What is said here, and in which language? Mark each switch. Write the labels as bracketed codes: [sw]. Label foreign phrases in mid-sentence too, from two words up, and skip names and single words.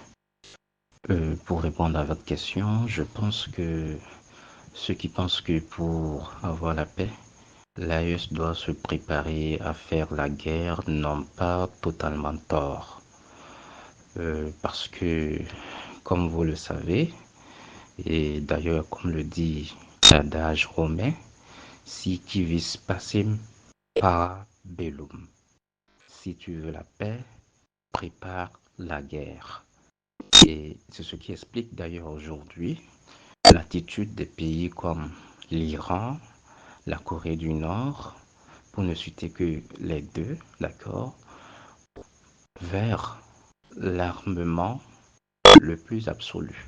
[fr] Pour répondre à votre question, je pense que ceux qui pensent que pour avoir la paix, l'AES doit se préparer à faire la guerre n'ont pas totalement tort. Parce que, comme vous le savez, et d'ailleurs comme le dit l'adage romain, [la] si qui vis pacem para bellum. [fr] Si tu veux la paix, prépare la guerre. Et c'est ce qui explique d'ailleurs aujourd'hui l'attitude des pays comme l'Iran, la Corée du Nord, pour ne citer que les deux, d'accord, vers l'armement le plus absolu.